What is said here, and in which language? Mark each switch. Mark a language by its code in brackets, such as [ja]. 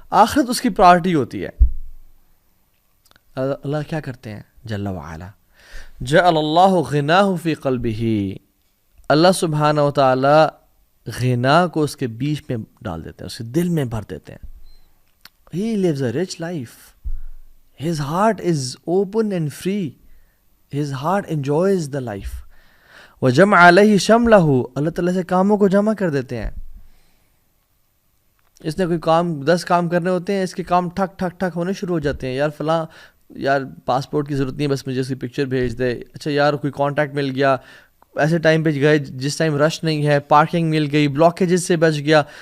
[ur] آخرت اس کی پرائرٹی ہوتی ہے. اللہ کیا کرتے ہیں جل وعلا، [ar] جعل اللہ غناہ فی قلبہ، [ur] اللہ سبحانہ و تعالی غنا کو اس کے بیچ میں ڈال دیتے ہیں، اس کے دل میں بھر دیتے ہیں. [en] He lives a rich life. His heart is open and free. His heart enjoys the life. [ar] وجمع علیہ شملہ، [ur] اللہ تعالیٰ سے کاموں کو جمع کر دیتے ہیں. اس نے کوئی کام 10 کام کرنے ہوتے ہیں، اس کے کام ٹھک ٹھک ٹھک ہونے شروع ہو جاتے ہیں. یار فلاں یار پاسپورٹ کی ضرورت نہیں ہے، بس مجھے اس کی پکچر بھیج دے. اچھا یار کوئی کانٹیکٹ مل گیا، ایسے ٹائم پہ گئے جس ٹائم رش نہیں ہے، پارکنگ مل گئی، بلاکیجز سے بچ گیا.